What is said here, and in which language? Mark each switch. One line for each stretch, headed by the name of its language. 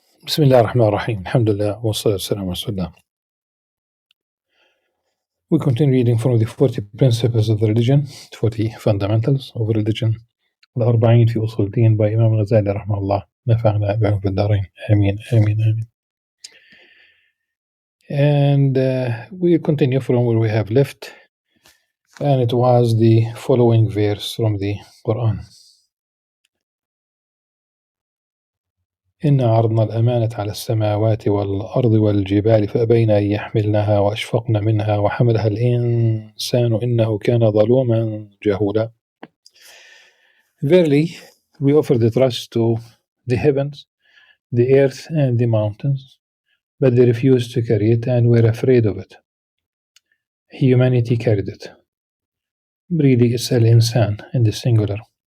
Arabic: بسم الله الرحمن الرحيم الحمد لله والصلاة والسلام على رسول الله.
English: We continue reading from the 40 principles of the religion, 40 fundamentals of religion,
Arabic: الأربعين في أصول الدين
English: by Imam Al-Ghazali
Arabic: رحمه الله. نفعنا بهم في الدارين آمين آمين آمين.
English: And we continue from where we have left, and it was the following verse from the Quran.
Arabic: إنا عرضنا الأمانة على السماوات والأرض والجبال فأبين أن يحملنها وأشفقن منها وحملها الإنسان إنه كان ظلوما جهولا.
English: Verily, we offer the trust to the heavens, the earth, and the mountains, but they refused to carry it and were afraid of it. Humanity carried it. Really, it's al-insan in the singular.